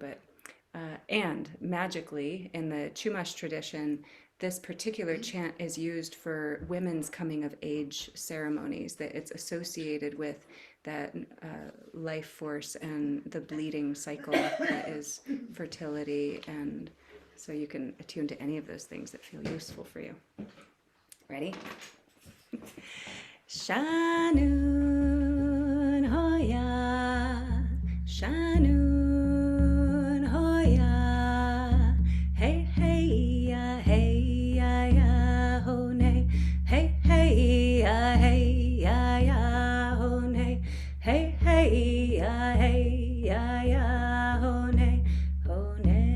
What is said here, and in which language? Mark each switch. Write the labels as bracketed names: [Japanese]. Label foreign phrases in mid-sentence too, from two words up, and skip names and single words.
[English] But and magically, in the Chumash tradition, this particular chant is used for women's coming of age ceremonies, that it's associated with that life force and the bleeding cycle that is fertility. And so you can attune to any of those things that feel useful for you. Ready? Shanun Hoya, Shanun Hoya, hey, hey, ya, hone, hey, hey, ya, hone, hey, hey, ya, hone, hone.